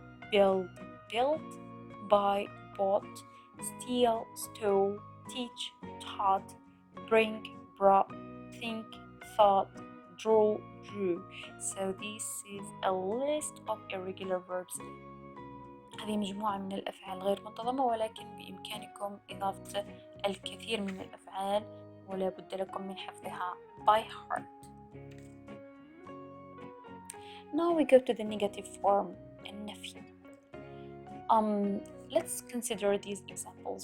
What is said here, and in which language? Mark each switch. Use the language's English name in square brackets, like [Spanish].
[English] build, built, buy, bought, steal, stole, teach, taught, bring, brought, think, thought, draw, drew. So this is a list of irregular verbs. [Arabic] هذه مجموعة من الأفعال غير منتظمة، ولكن بإمكانكم إضافة الكثير من الأفعال ولا بد لكم من حفظها [English] by heart. Now we go to the negative form, النفي. Let's consider these examples.